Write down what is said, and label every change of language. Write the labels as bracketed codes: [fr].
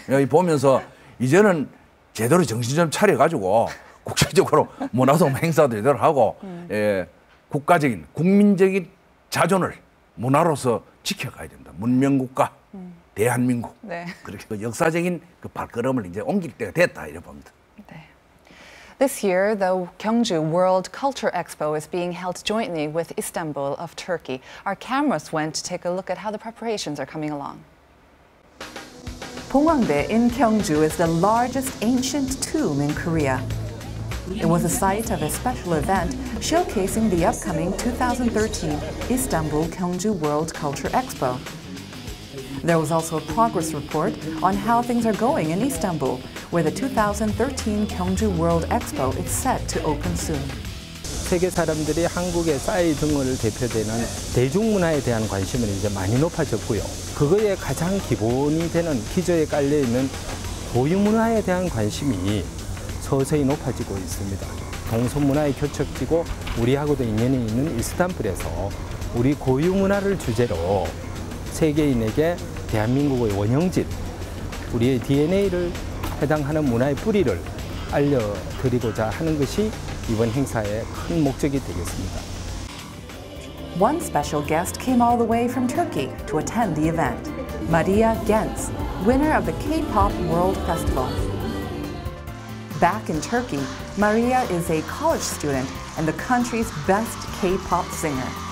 [ko] 여기 보면서 이제는 제대로 정신 좀 차려가지고 국제적으로 문화동 행사도 제대로 하고 국가적인 국민적인 자존을 문화로서 지켜가야 됩니다. 문명국가 대한민국 네. 그렇게 그 역사적인 그 발걸음을 이제 옮길 때가 됐다 이렇게 봅니다. 네. [en] This year, the Gyeongju World Culture Expo is being held jointly with Istanbul of Turkey. Our cameras went to take a look at how the preparations are coming along. Pongwangdae in Gyeongju is the largest ancient tomb in Korea. It was the site of a special event showcasing the upcoming 2013 Istanbul Gyeongju World Culture Expo. There was also a progress report on how things are going in Istanbul, where the 2013 Gyeongju World Expo is set to open soon. [ko] 세계 사람들이 한국의 싸이 등을 대표되는 대중문화에 대한 관심은 이제 많이 높아졌고요. 그거에 가장 기본이 되는 기저에 깔려있는 고유문화에 대한 관심이 서서히 높아지고 있습니다. 동서문화의 교척지고 우리하고도 인연이 있는 이스탄불에서 우리 고유문화를 주제로 세계인에게 대한민국의 원형질, 우리의 DNA를 해당하는 문화의 뿌리를 알려드리고자 하는 것이 이번 행사의 큰 목적이 되겠습니다. [en] One special guest came all the way from Turkey to attend the event. Maria Gens, winner of the K-pop World Festival. Back in Turkey, Maria is a college student and the country's best K-pop singer.